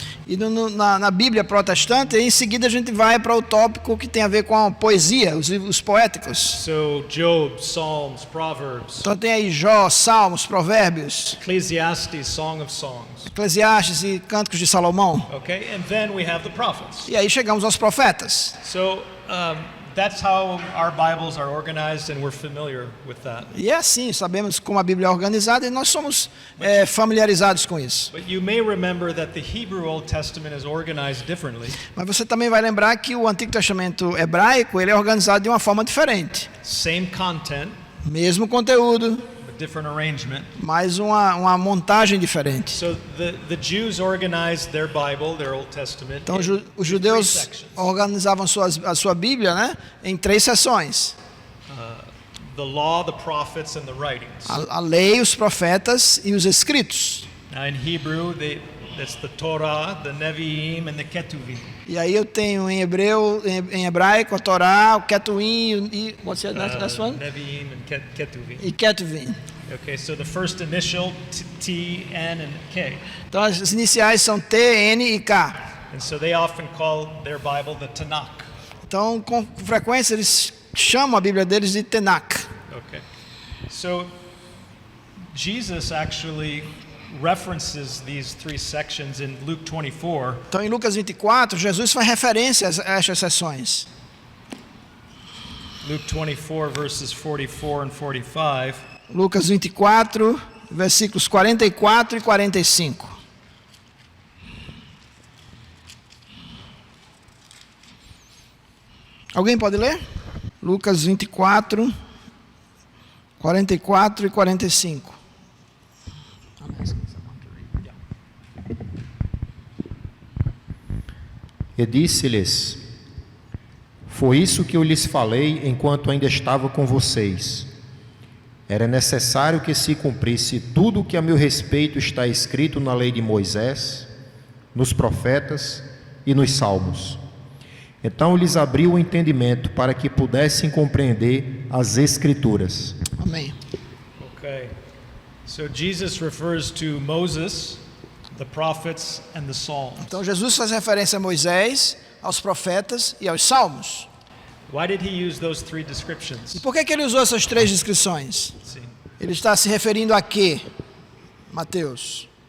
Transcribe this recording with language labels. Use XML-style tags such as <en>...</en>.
<pt>E na Bíblia protestante, em seguida a gente vai para o tópico que tem a ver com a poesia, os livros poéticos.</pt> <en>So Job, Psalms, Proverbs,</en> <pt>Então tem aí Jó, Salmos, Provérbios,</pt> <en>Ecclesiastes, Song of Songs.</en> <pt>Eclesiastes e Cânticos de Salomão.</pt> <en>Okay, and then we have the prophets.</en> <pt>E aí chegamos aos profetas.</pt> <en>So that's how our Bibles are organized, and we're familiar with that.</en> <pt>E é assim, sabemos como a Bíblia é organizada e nós somos familiarizados com isso.</pt> <en>But you may remember that the Hebrew Old Testament is organized differently.</en> <pt>Mas você também vai lembrar que o Antigo Testamento hebraico ele é organizado de uma forma diferente.</pt> <en>Same content,</en> <pt>Mesmo conteúdo,</pt> <en>but different arrangement.</en> <pt>mas uma montagem diferente.</pt> <en>So the Jews organized their Bible, their Old Testament,</en> <pt>Então</pt> <en>in</en> <pt>os</pt> <en>three</en> <pt>judeus</pt> <en>sections.</en> <pt>organizavam a sua Bíblia, né, em 3 seções:</pt> <en>The law, the prophets, and the writings.</en> <pt>a lei, os profetas e os escritos.</pt> <en>Now in Hebrew, It's the Torah, the Nevi'im, and the Ketuvim.</en> <pt>E aí eu tenho em hebraico a Torá, o Ketuvim e</pt> <en>what's the next one? Nevi'im and Ketuvim.</en> <pt>E Ketuvim.</pt> <en>Okay, so the first initial T, N, and K.</en> <pt>Então as iniciais são T, N e K.</pt> <en>And so they often call their Bible the Tanakh.</en> <pt>Então com frequência eles chamam a Bíblia deles de Tanakh.</pt> <en>Okay. So Jesus actually references these three sections in Luke 24.</en> <pt>Então em Lucas 24, Jesus faz referência a estas seções.</pt> <en>Luke 24 verses 44 and 45.</en> <pt>Lucas 24, versículos 44 e 45. Alguém pode ler? Lucas 24, 44 e 45. E disse-lhes: Foi isso que eu lhes falei enquanto ainda estava com vocês. Era necessário que se cumprisse tudo o que a meu respeito está escrito na lei de Moisés, nos profetas e nos salmos. Então lhes abriu o entendimento para que pudessem compreender as Escrituras. Amém.</pt> <en>Okay. So Jesus refers to Moses, the prophets, and the Psalms.</en> <pt>Então Jesus faz referência a Moisés, aos profetas e aos salmos.</pt> <en>Why did he use those three descriptions?</en> <pt>E por que ele usou essas três descrições? Sim. Ele está se referindo a quê, Mateus?</pt>